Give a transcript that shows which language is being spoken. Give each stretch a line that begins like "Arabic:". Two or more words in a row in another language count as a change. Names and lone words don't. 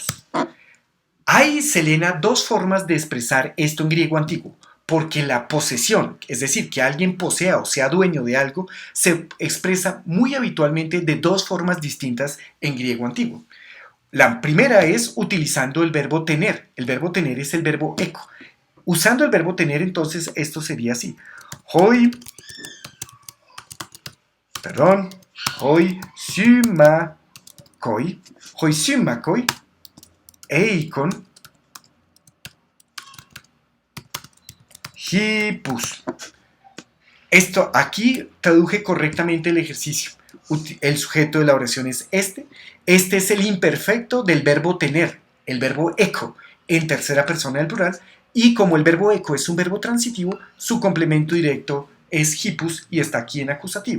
Spanish: Hay, Selena, dos formas de expresar esto en griego antiguo, porque la posesión, es decir, que alguien posea o sea dueño de algo, se expresa muy habitualmente de dos formas distintas en griego antiguo. La primera es utilizando el verbo tener. El verbo tener es el verbo eco. Usando el verbo tener, entonces, esto sería así.
Greek: Οἱ σύμμαχοι εἶχον ἵππους.
Spanish: Esto aquí traduje correctamente el ejercicio. El sujeto de la oración es este. Este es el imperfecto del verbo tener, el verbo eco, en tercera persona del plural. Y como el verbo eco es un verbo transitivo, su complemento directo es hippus y está aquí en acusativo.